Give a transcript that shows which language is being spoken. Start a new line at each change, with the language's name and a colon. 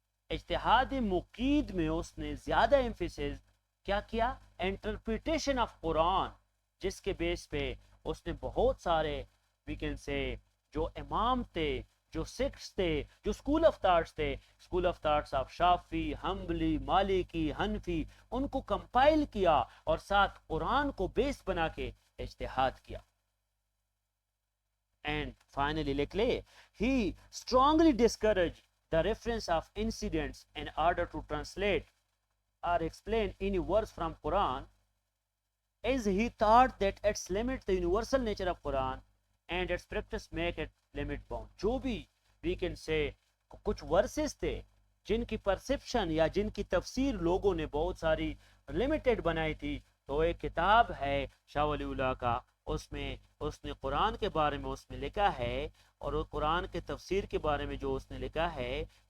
Urdu: اجتہاد مقید میں اس نے زیادہ ایمفیسس کیا انٹرپریٹیشن آف قرآن جس کے بیس پہ اس نے بہت سارے وی کین سے جو امام تھے جو سیکٹس تھے جو اسکول آف تھاٹس تھے اسکول آف تھاٹس آف شافی حنبلی مالکی حنفی ان کو کمپائل کیا اور ساتھ قرآن کو بیس بنا کے اجتہاد کیا.
English: and finally
Urdu: لکھ لے
English: ہی strongly discourage the reference of incidents in order to translate or explain any words from Quran as he thought that its limit the universal nature of Quran and its practice make it limit bound.
Urdu: جو بھی
English: we can say
Urdu: کچھ versus تھے جن کی perception یا جن کی تفسیر لوگوں نے بہت ساری لمیٹڈ بنائی تھی تو ایک کتاب ہے شاہ ولی اللہ کا اس میں اس نے قرآن کے بارے میں اس میں لکھا ہے اور قرآن کے تفسیر کے بارے میں جو اس نے لکھا ہے